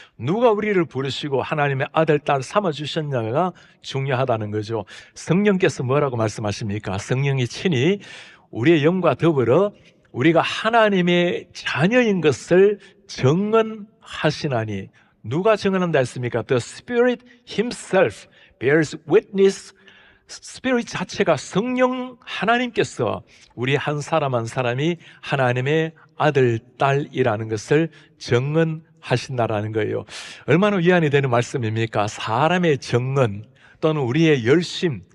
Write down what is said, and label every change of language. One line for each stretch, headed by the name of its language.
Korean: 누가 우리를 부르시고 하나님의 아들, 딸 삼아주셨냐가 중요하다는 거죠. 성령께서 뭐라고 말씀하십니까? 성령이 친히 우리의 영과 더불어 우리가 하나님의 자녀인 것을 증언하시나니. 누가 증언한다 했습니까?
English: The Spirit Himself bears witness.
Korean: Spirit 자체가, 성령 하나님께서 우리 한 사람 한 사람이 하나님의 아들, 딸이라는 것을 증언하신다라는 거예요. 얼마나 위안이 되는 말씀입니까? 사람의 증언 또는 우리의 열심,